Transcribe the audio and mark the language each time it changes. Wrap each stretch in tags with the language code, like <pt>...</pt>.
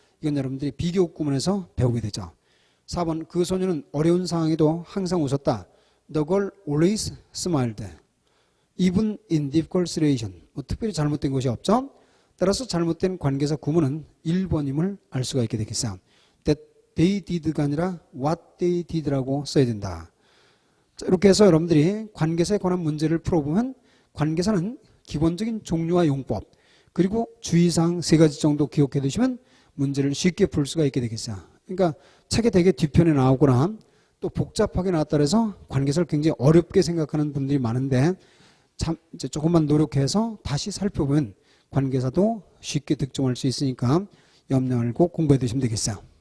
<ko>이건 여러분들이 비교 구문에서 배우게 되죠. 4번 그 소녀는 어려운 상황에도 항상 웃었다.</ko> <en>The girl always smiled. Even in difficult situation.</en> <ko>뭐 특별히 잘못된 것이 없죠. 따라서 잘못된 관계사 구문은 1번임을 알 수가 있게 되겠어요.</ko> <en>That they did</en> <ko>가 아니라</ko> <en>what they did</en> <ko>라고 써야 된다. 자, 이렇게 해서 여러분들이 관계사에 관한 문제를 풀어보면 관계사는 기본적인 종류와 용법 그리고 주의사항 3가지 정도 기억해 두시면 문제를 쉽게 풀 수가 있게 되겠어요. 그러니까 책에 되게 뒤편에 나오거나 또 복잡하게 나왔다 해서 관계사를 굉장히 어렵게 생각하는 분들이 많은데 참 이제 조금만 노력해서 다시 살펴보면 관계사도 쉽게 득점할 수 있으니까 염려 말고 공부해 두시면 되겠어요.</ko>